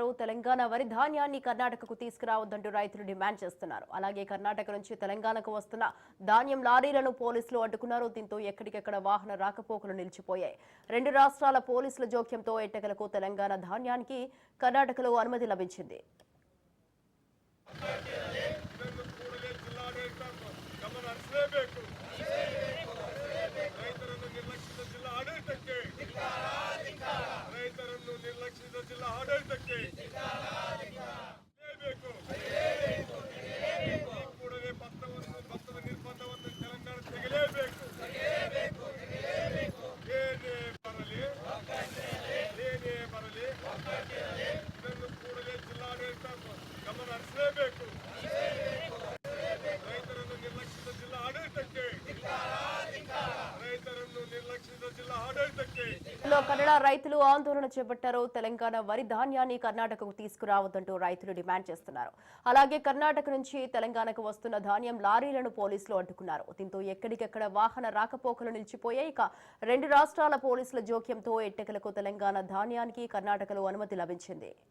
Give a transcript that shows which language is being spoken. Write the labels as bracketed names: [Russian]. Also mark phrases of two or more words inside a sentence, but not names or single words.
[Telugu] తెలంగాణ వరి ధాన్యాన్ని కర్ణాటకకు తీసుకురావద్దంటూ రైతులు డిమాండ్ చేస్తున్నారు. అలాగే కర్ణాటక నుంచి తెలంగాణకు వస్తున్న ధాన్యం లారీలను పోలీసులు అడ్డుకున్నారు. దీంతో ఎక్కడికెక్కడ వాహన రాకపోకలు నిలిచిపోయాయి. రెండు రాష్ట్రాల పోలీసుల జోక్యంతో ఎట్టకలకు తెలంగాణ ధాన్యానికి కర్ణాటకలో అనుమతి లభించింది. [Kannada] ರೈತರನ್ನು ನಿರ್ಲಕ್ಷಿಸಿದ ಜಿಲ್ಲಾ ಆಡಳಿತಕ್ಕೆ ಕೂಡಲೇ ಭತ್ತದ ನಿರ್ಬಂಧವನ್ನು ತೆಲಂಗಾಣ ತೆಗೆಯಲೇಬೇಕು. ಏನೇ ಬರಲಿ ಇದನ್ನು ಕೂಡಲೇ ಜಿಲ್ಲಾಡಳಿತ ಗಮನ ಹರಿಸಲೇಬೇಕು. ರೈತರನ್ನು ನಿರ್ಲಕ್ಷಿಸಿದ ಜಿಲ್ಲಾ ಆಡಳಿತಕ್ಕೆ [Telugu] కన్నడ రైతులు ఆందోళన చేపట్టారు. తెలంగాణ వరి ధాన్యాన్ని కర్ణాటకకు తీసుకురావద్దంటూ రైతులు డిమాండ్ చేస్తున్నారు. అలాగే కర్ణాటక నుంచి తెలంగాణకు వస్తున్న ధాన్యం లారీలను పోలీసులు అడ్డుకున్నారు. దీంతో ఎక్కడికెక్కడ వాహన రాకపోకలు నిలిచిపోయాయి. ఇక రెండు రాష్ట్రాల పోలీసుల జోక్యంతో ఎట్టెకలకు తెలంగాణ ధాన్యానికి కర్ణాటకలో అనుమతి లభించింది.